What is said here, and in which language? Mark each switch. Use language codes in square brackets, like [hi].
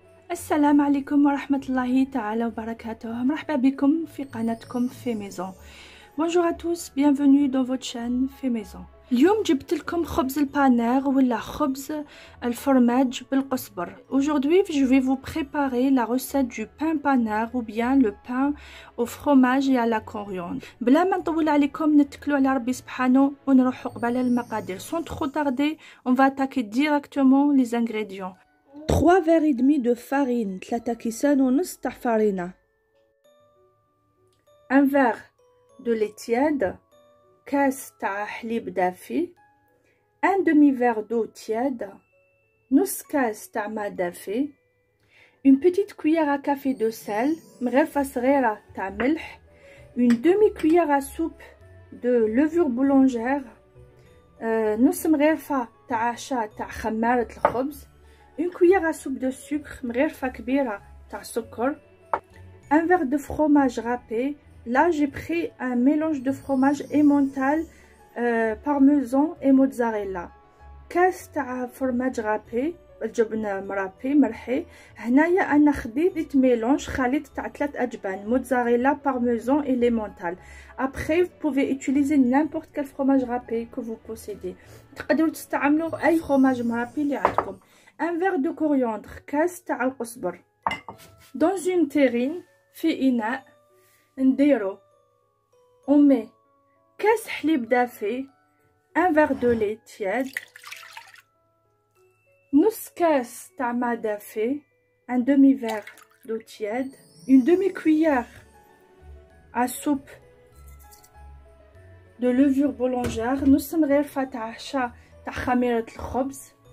[ar] السلام عليكم ورحمة الله تعالى وبركاته. مرحبا بكم في قناتكم في ميزون. [fr] Bonjour à tous, bienvenue dans votre chaîne في ميزون. [ar] اليوم جبت لكم خبز البانير ولا خبز الفرماج بالقزبر. [fr] Aujourd'hui, je vais vous préparer la recette du pain panère ou bien le pain au fromage et à la coriandre. [ar] بلا ما نطول عليكم نتكلوا على ربي سبحانه ونروحوا قبل المقادير. [fr] Sans trop tarder, on va attaquer directement les ingrédients. 3 verres et demi de farine, [ar] 3 كيسان ونص تاع [fr] farine. 1 verre de lait tiède, [ar] كاس تاع حليب دافي. [fr] 1 demi verre d'eau tiède, [ar] نص كاس تاع ماء دافي. [fr] Une petite cuillère à café de sel, [ar] مغرفة صغيرة تاع ملح. [fr] Une demi cuillère à soupe de levure boulangère, [ar] نص مغرفة تاع عشاء تاع خمارة الخبز. [fr] Une cuillère à soupe de sucre, [ar] مغرفة كبيرة تاع سكر. [fr] Un verre de fromage râpé. Là, j'ai pris un mélange de fromage emmental, parmesan et mozzarella. [ar] كاس تاع فرماج رابي، الجبن مرابي مرحي. هنايا أنا خديت ميلونج خليط تاع 3 أجبان، موتزاريلا، [fr] parmesan et l'emmental. Après, vous pouvez utiliser n'importe quel fromage râpé que vous possédez. [ar] تقدروا تستعملوا أي fromage مرابي اللي عندكم. [fr] Un verre de coriandre, [ar] كاس تاع القزبر. [fr] Dans une terrine, [ar] في إناء نديرو [fr] on met [ar] كاس حليب دافي، [fr] un verre de lait tiède، [ar] نص كاس تاع ماء دافي، [fr] un demi verre d'eau tiède، une demi cuillère à soupe de levure boulangère، [ar] نص مغرفة تاع عشاء تاع خميرة الخبز.